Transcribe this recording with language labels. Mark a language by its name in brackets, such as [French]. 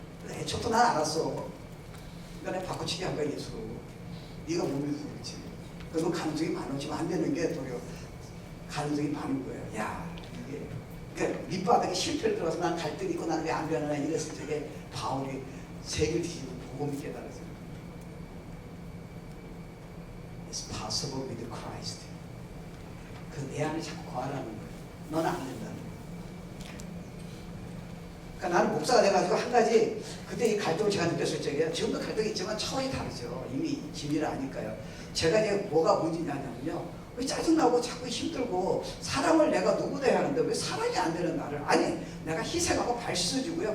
[Korean] 애초부터 난 알았어. 그러니까 내가 바꾸치기 한 거야 예수로. 네가 못 믿어서 그렇지. 그건 가능성이 많아지면 안 되는 게 도리어 가능성이 많은 거예요. 야 이게 그러니까 밑바닥에 실패를 들어가서 난 갈등이 있고 나는 왜 안 변하나 이랬을 적에 바울이 세계를 뒤지고 복음을 깨달았어요. [English] It's possible with Christ. [Korean] 그 내 안에 자꾸 거하라는 거예요. 너는 안 된다는 거예요. 그러니까 나는 목사가 돼가지고 한 가지 그때 이 갈등을 제가 느꼈을 적에 지금도 갈등이 있지만 차원이 다르죠. 이미 진리를 아니까요. 제가 이제 뭐가 문제냐면요. 왜 짜증나고 자꾸 힘들고 사랑을 내가 누구도 해야 하는데 왜 사랑이 안 되는 나를 아니 내가 희생하고 발 씻어주고요.